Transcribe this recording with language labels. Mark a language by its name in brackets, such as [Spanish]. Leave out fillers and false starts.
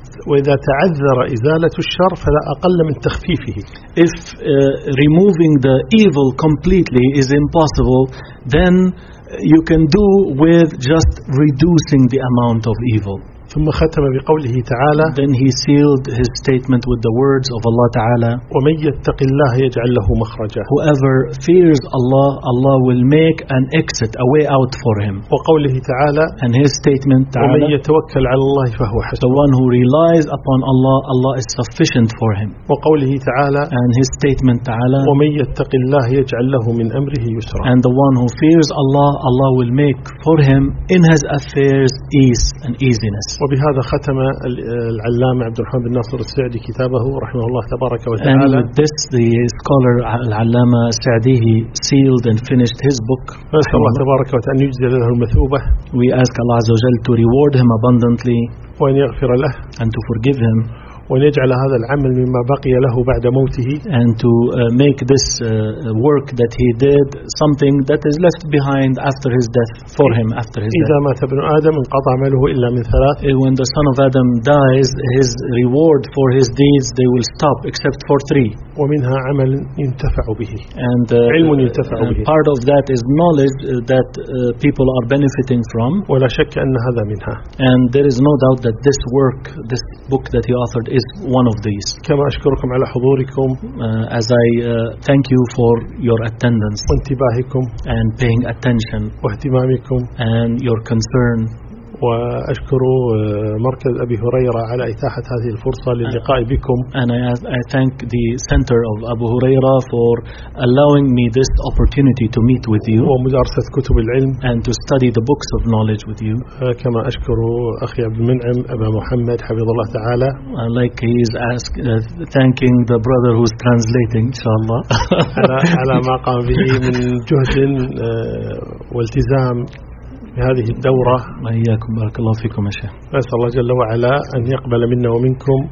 [Arabic] وإذا تعذر إزالة الشر فلا أقل من تخفيفه. [English] If removing the evil completely is impossible, then you can do with just reducing the amount of evil. [Arabic] ثم ختم بقوله تعالى. [English] Then he sealed his statement with the words of Allah Ta'ala. [Arabic] ومن يتق الله يجعل له مخرجا. [English] Whoever fears Allah, Allah will make an exit, a way out for him. [Arabic] وقوله تعالى. [English] And his statement تعالى. [Arabic] ومن يتوكل على الله فهو حسبه. [English] The one who relies upon Allah, Allah is sufficient for him. [Arabic] وقوله تعالى. [English] And his statement تعالى. [Arabic] ومن يتق الله يجعل له من أمره يسرا. [English] And the one who fears Allah, Allah will make for him in his affairs ease and easiness. [Arabic] وبهذا ختم العلامة عبد الرحمن بن ناصر السعدي كتابه رحمه الله تبارك وتعالى. [English] And with this the scholar العلامة السعدي sealed and finished his book. [Arabic] الله تبارك وتعالى أن يجزي له المثوبة. [English] We ask Allah [Arabic] عز وجل [English] to reward him abundantly. [Arabic] وأن يغفر له. [English] And to forgive him. [Arabic] وأن يجعل هذا العمل مما بقي له بعد موته. [English] And to make this work that he did something that is left behind after his death for him after his [Arabic] إذا مات ابن آدم انقطع عمله إلا من ثلاث. [English] When the son of Adam dies, his reward for his deeds they will stop except for three. [Arabic] ومنها عمل ينتفع به. [English] And [Arabic] علم ينتفع به. [English] Part of that is knowledge that people are benefiting from. [Arabic] ولا شك أن هذا منها. [English] And there is no doubt that this work, this book that he authored, is one of these. [Arabic] كما أشكركم على حضوركم. [English] As I thank you for your attendance. [Arabic] وانتباهكم. [English] And paying attention. [Arabic] واهتمامكم. [English] And your concern. [Arabic] وأشكر مركز أبي هريرة على إتاحة هذه الفرصة للقاء بكم. [English] And I thank the center of Abu Huraira for allowing me this opportunity to meet with you. [Arabic] ومدارسة كتب العلم. [English] And to study the books of knowledge with you. [Arabic] كما أشكر أخي عبد المنعم أبا محمد حفظ الله تعالى. [English] Like he is thanking the brother who is translating, inshallah. [Arabic] على ما قام به من جهد والتزام هذه الدورة. إياكم بارك الله فيكم يا شيخ. أسأل الله جل وعلا أن يقبل منا ومنكم.